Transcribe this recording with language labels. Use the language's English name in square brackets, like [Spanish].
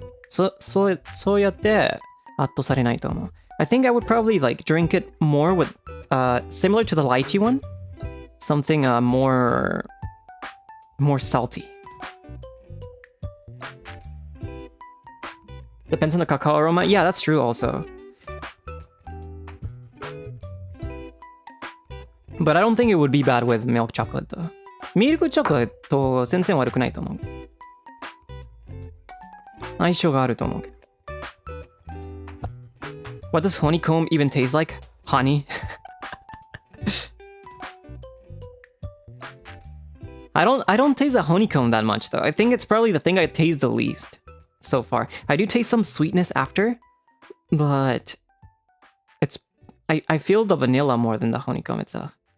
[Japanese] そうやって圧倒されないと思う。 [English] I think I would probably like drink it more with similar to the lychee one, something more salty. Depends on the cacao aroma. Yeah, that's true also. But I don't think it would be bad with milk chocolate though. [Japanese] ミルクチョコレート全然悪くないと思う。相性があると思うけど。 [English] What does honeycomb even taste like? Honey? I don't taste the honeycomb that much though. I think it's probably the thing I taste the least so far. I do taste some sweetness after, but I feel the vanilla more than the honeycomb itself.